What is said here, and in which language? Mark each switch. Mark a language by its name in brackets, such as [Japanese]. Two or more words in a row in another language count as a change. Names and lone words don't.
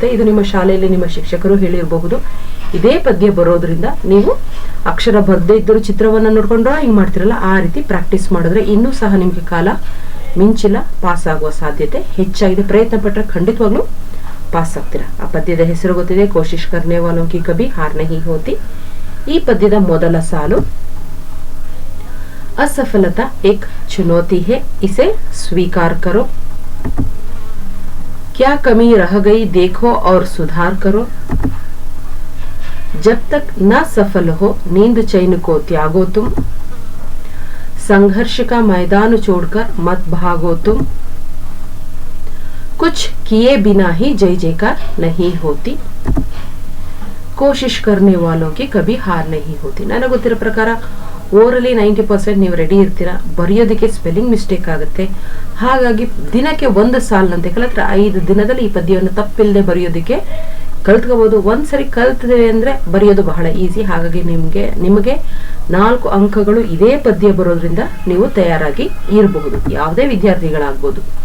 [Kannada] ಇದು ನಿಮ್ಮ ಶಾಲೆಯಲ್ಲಿ ನಿಮ್ಮ ಶಿಕ್ಷಕರು ಹೇಳಿರಬಹುದು. ಇದೇ ಪದ್ಯ ಬರೋದ್ರಿಂದ ನೀವು ಅಕ್ಷರ ಬರದೇ ಇದ್ದರೂ ಚಿತ್ರವನ್ನು ನೋಡ್ಕೊಂಡು ಡ್ರಾಯಿಂಗ್ ಮಾಡ್ತಿರಲ್ಲ, ಆ ರೀತಿ ಪ್ರಾಕ್ಟೀಸ್ ಮಾಡಿದ್ರೆ ಇನ್ನೂ ಸಹ ನಿಮಗೆ ಕಾಲ ಮಿಂಚಿಲ್ಲ, ಪಾಸ್ ಆಗುವ ಸಾಧ್ಯತೆ ಹೆಚ್ಚಾಗಿದೆ. ಪ್ರಯತ್ನ ಪಟ್ಟರೆ ಖಂಡಿತವಾಗ್ಲೂ ಪಾಸ್ ಆಗ್ತೀರಾ. ಆ ಪದ್ಯದ ಹೆಸರು ಗೊತ್ತಿದೆ, ಕೋಶಿಶ್ ಕರ್ನೆ ವಾಲೋಂ ಕಿ ಕಭಿ ಹಾರ್ ನಹೀ ಹೋತಿ. ಈ ಪದ್ಯದ ಮೊದಲ ಸಾಲು, [Hindi] असफलता एक चुनौती है, इसे स्वीकार करो, क्या कमी रह गई देखो और सुधार करो, जब तक न सफल हो नींद चैन को त्यागो तुम, संघर्ष का मैदान छोड़कर मत भागो तुम, कुछ किए बिना ही जय जयकार नहीं होती, कोशिश करने वालों की कभी हार नहीं होती. [Kannada] ನನಗೆ ಗೊತ್ತಿರೋ ಪ್ರಕಾರ ಓರಲಿ 90% ನೀವು ರೆಡಿ ಇರ್ತೀರಾ, ಬರೆಯೋದಕ್ಕೆ [English] spelling mistake [Kannada] ಆಗುತ್ತೆ. ಹಾಗಾಗಿ ದಿನಕ್ಕೆ 1 ಸಾಲಿನಂತೆ ಕಲಿತ್ರೆ 5 ದಿನದಲ್ಲಿ ಈ ಪದ್ಯವನ್ನು ತಪ್ಪಿಲ್ಲದೆ ಬರೆಯೋದಕ್ಕೆ ಕಲ್ತ್ಕೋಬಹುದು. ಒಂದ್ಸರಿ ಕಲ್ತಿದೆ ಅಂದ್ರೆ ಬರೆಯೋದು ಬಹಳ ಈಸಿ. ಹಾಗಾಗಿ ನಿಮಗೆ 4 ಅಂಕಗಳು ಇದೇ ಪದ್ಯ ಬರೋದ್ರಿಂದ ನೀವು ತಯಾರಾಗಿ ಇರಬಹುದು, ಯಾವುದೇ ವಿದ್ಯಾರ್ಥಿಗಳಾಗ್ಬೋದು.